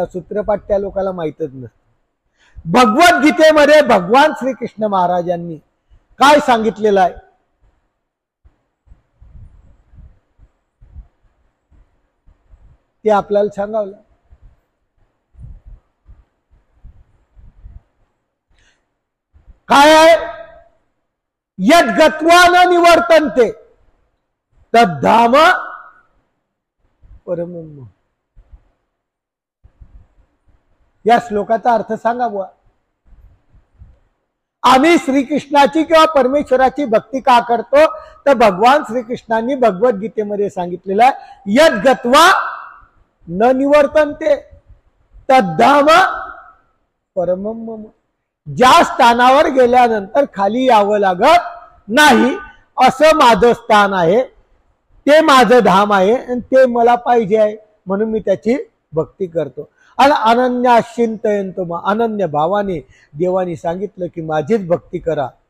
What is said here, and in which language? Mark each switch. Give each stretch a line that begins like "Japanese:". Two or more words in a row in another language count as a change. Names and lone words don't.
Marathi: सूत्रपाठ त्या लोकांना माहितच नसतं. भगवद्गीतेमध्ये भगवान श्रीकृष्ण महाराजांनी काय सांगितलेलं आहे ते आपल्याला सांगावं. काय आहे?
Sanskrit: यद गत्वा न निवर्तन्ते तद्धाम परमम्.
Marathi: या श्लोकाचा अर्थ सांगा बुवा. आम्ही श्रीकृष्णाची किंवा परमेश्वराची भक्ती का करतो? तर भगवान श्रीकृष्णांनी भगवद्गीतेमध्ये सांगितलेलं आहे,
Sanskrit: यद गत्वा न निवर्तन्ते तद्धाम परमम्.
Marathi: ज्या स्थानावर गेल्यानंतर खाली यावं लागत नाही असं माझं स्थान आहे, ते माझं धाम आहे आणि ते मला पाहिजे आहे, म्हणून मी त्याची भक्ती करतो. आणि
Sanskrit: अनन्या चिंतयन्तो मा,
Marathi: अनन्य भावाने देवाने सांगितलं की माझीच भक्ती करा.